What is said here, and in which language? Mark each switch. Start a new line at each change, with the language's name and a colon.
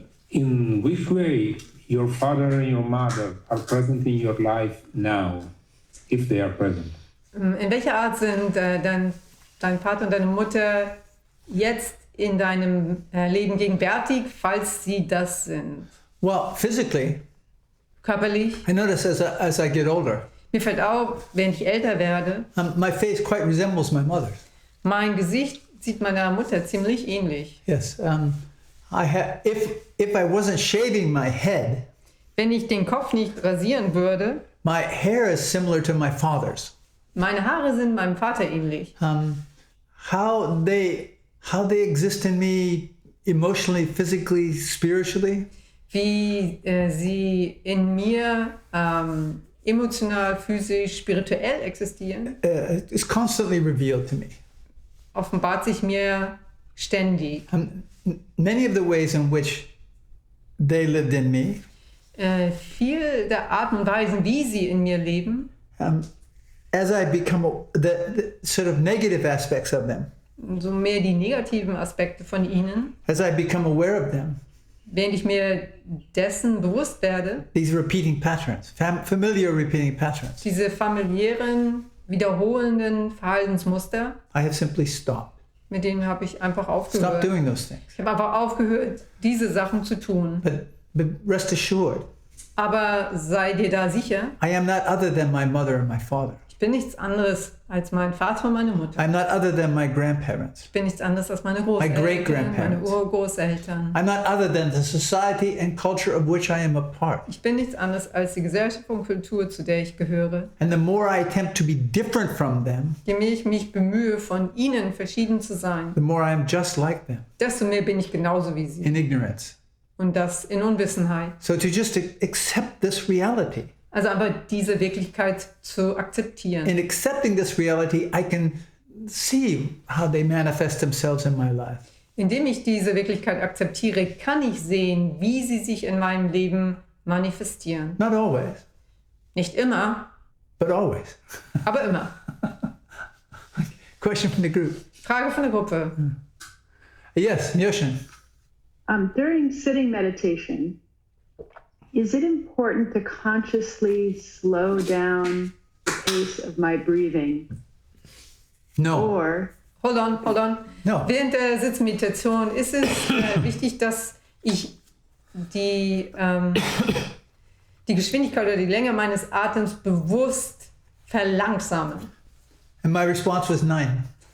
English: In which way your father and your mother are present in your life now, if they are present?
German: In welcher Art sind dein Vater und deine Mutter jetzt in deinem Leben gegenwärtig, falls sie das sind?
English: Well, physically,
German: Körperlich?
English: I notice as I get older,
German: Mir fällt auf, wenn ich älter werde,
English: my face quite resembles my mother's.
German: mein Gesicht sieht meiner Mutter ziemlich ähnlich.
English: Yes. If I wasn't shaving my head,
German: Wenn ich den Kopf nicht rasieren würde,
English: my hair is similar to my father's.
German: meine Haare sind meinem Vater ähnlich.
English: How they exist in me emotionally, physically, spiritually.
German: Wie sie in mir emotional, physisch, spirituell existieren,
English: It's constantly revealed to me.
German: offenbart sich mir ständig.
English: Many of the ways in which they lived in me,
German: Viel der Arten und Weisen, wie sie in mir leben,
English: as I become the sort of negative aspects of them,
German: so mehr die negativen Aspekte von ihnen,
English: as I become aware of them,
German: während ich mir dessen bewusst werde,
English: these repeating patterns, familiar repeating patterns,
German: diese familiären, wiederholenden Verhaltensmuster,
English: I have simply stopped.
German: mit denen habe ich einfach
English: Stop
German: aufgehört.
English: doing those things.
German: Ich habe einfach aufgehört, diese Sachen zu tun.
English: But rest assured,
German: Aber sei dir da sicher,
English: I am not other than my mother and my father.
German: ich bin nichts anderes als mein Vater und meine Mutter.
English: I'm not other than my grandparents.
German: Ich bin nichts anderes als meine
English: My
German: Großeltern, meine
English: great-grandparents.
German: Urgroßeltern.
English: I'm not other than the society and culture of which I am a part.
German: Ich bin nichts anderes als die Gesellschaft und Kultur, zu der ich gehöre.
English: And the more I attempt to be different from them,
German: Je mehr ich mich bemühe, von ihnen verschieden zu sein,
English: the more I am just like them
German: desto mehr bin ich genauso wie sie.
English: in ignorance.
German: Und das in Unwissenheit.
English: So to just accept this reality.
German: Also aber diese Wirklichkeit zu akzeptieren.
English: In accepting this reality, I can see how they manifest themselves in my life.
German: Indem ich diese Wirklichkeit akzeptiere, kann ich sehen, wie sie sich in meinem Leben manifestieren.
English: Not always,
German: Nicht immer,
English: but always.
German: aber immer.
English: Question from the group.
German: Frage von der Gruppe.
English: Yes, Myoshin. During sitting meditation, is it important to consciously slow down the pace of my breathing? No. Or Hold on. No.
German: Während der Sitzmeditation ist es wichtig, dass ich die Geschwindigkeit oder die Länge meines Atems bewusst verlangsame.
English: And my response was 9.